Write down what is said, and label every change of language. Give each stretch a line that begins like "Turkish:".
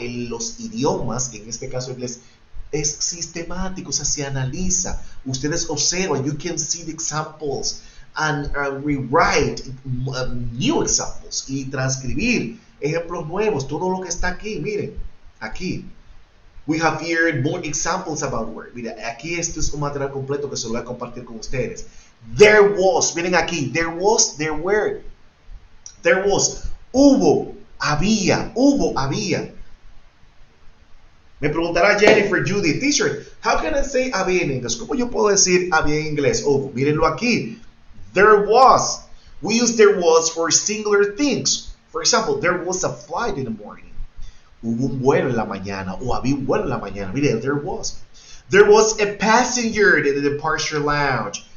Spanish: En los idiomas, en este caso inglés, es sistemático, o sea, se analiza. Ustedes observan,
English: you can see the examples and rewrite new examples
Spanish: y transcribir ejemplos nuevos, todo lo que está aquí, miren, aquí.
English: We have here more examples about word.
Spanish: Mira, aquí esto es un material completo que se lo voy a compartir con ustedes.
English: There was,
Spanish: miren aquí,
English: there was, there were. There was,
Spanish: hubo, había, hubo, había. Me preguntará
English: Jennifer, Judy, teacher, how can I say había en inglés?
Spanish: ¿Cómo yo puedo decir había en inglés? Hubo, mírenlo aquí.
English: There was. We use there was for singular things. For example, there was a flight in the morning.
Spanish: Hubo un vuelo en la mañana o había un vuelo en la mañana. Mire,
English: there was. There was a passenger in the departure lounge.